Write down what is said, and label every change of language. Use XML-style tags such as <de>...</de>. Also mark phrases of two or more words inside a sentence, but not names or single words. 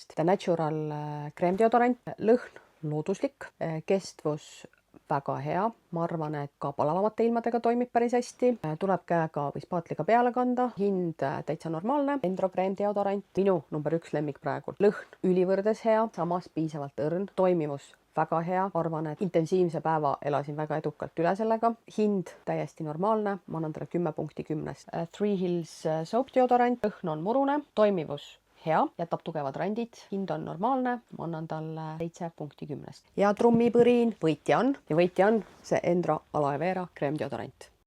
<et>The Natural kreemdeodorant, lõhn looduslik, kestvus väga hea, ma arvan, et ka palavamate ilmadega toimib päris hästi, tuleb käega või spaatliga peale kanda, hind täitsa normaalne. Endro kreemdeodorant, minu number 1 lemmik praegu, lõhn ülivõrdes hea, samas piisavalt õrn, toimivus väga hea, arvan, et intensiivse päeva elasin väga edukalt üle sellega, hind täiesti normaalne, ma annan talle 10 punkti 10. Three Hills</et> <en>soap deodorant,</en> <et>lõhn on murune, toimivus hea, jätab tugevad randid, hind on normaalne, ma annan talle 7 punkti 10. Ja trummipõrin võitja on see Endro Aloe Vera kreemdeodorant.</et>